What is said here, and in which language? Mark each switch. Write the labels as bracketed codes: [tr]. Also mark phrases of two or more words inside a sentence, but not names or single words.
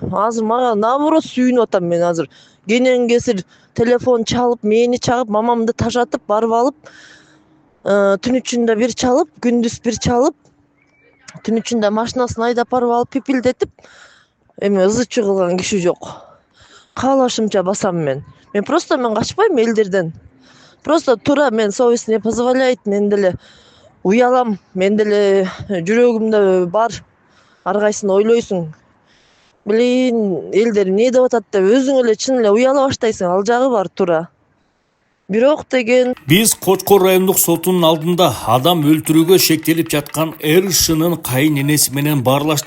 [ky] Азыр мага наоборот сүйүнүп атам мен азыр. Кенен кесир телефон чалып, мени чагып, мамамды тажатып, барып алып, түн ичинде бир чалып, күндүз бир чалып, түн ичинде машинасын айдап барып алып пипилдетип, эми ызы чуу кылган киши жок. Каалашымча басам мен. Мен качпайм элдерден. Просто туура мен [ru] совесть не позволяет, [ky] мен деле уялам, мен деле жүрөгүмдө бар. Ар кайсын ойлойсуң. Блин, элдер эмне деп атат деп өзүң эле чын эле уяла баштайсың, ал жагы бар туура. Бирок деген Биз Кочкор райондук сотунун алдында адам өлтүрүүгө шектелип жаткан РШнын кайын энеси менен баарлаштык.